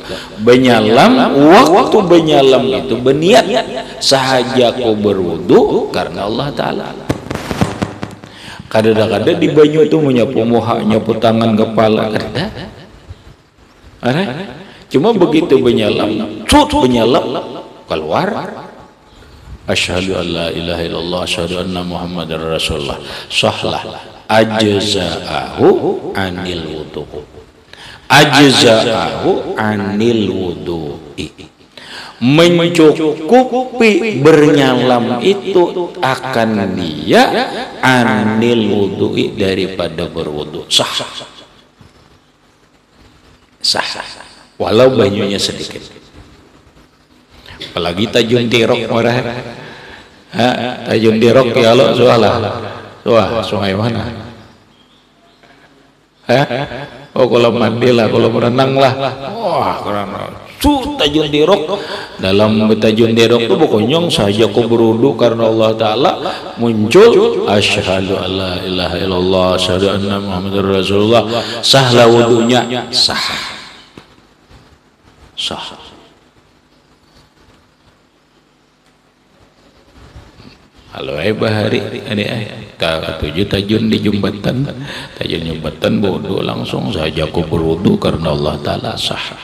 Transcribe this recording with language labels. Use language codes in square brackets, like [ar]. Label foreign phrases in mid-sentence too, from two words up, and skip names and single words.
[bjn] Benyalam, waktu benyalam itu berniat sahaja kau berwudu karena Allah Ta'ala. Kadang-kadang di banyu itu menyapu muka, nyapu tangan, kepala, kada. Cuma begitu benyalam, keluar, [ar] أشهد أن لا إله إلا الله، أشهد أن محمدا رسول الله, sahlah أجزأه عن الوضوء، أجزأه عن الوضوء, [bjn] mencukupi bernyalam itu akan dia [ar] عن الوضوء, [bjn] daripada berwudu. Sah, walau banyunya sedikit. Apalagi tajun dirok marah, tajun dirok ya lo soalah, sungai mana? Oh, kalau mandi lah, kalau berenang lah. Wah, karena tajun dirok, dalam tajun dirok itu pokoknya saja kau berwudu karena Allah Ta'ala, muncul [ar] أشهد أن لا إله إلا الله، أشهد أن محمدا رسول الله, [bjn] sahlah wudunya, sah. Halo bahari ketujuh tajun di jembatan, tajun jembatan berwudu langsung saja kau berwudu karena Allah Ta'ala, sah.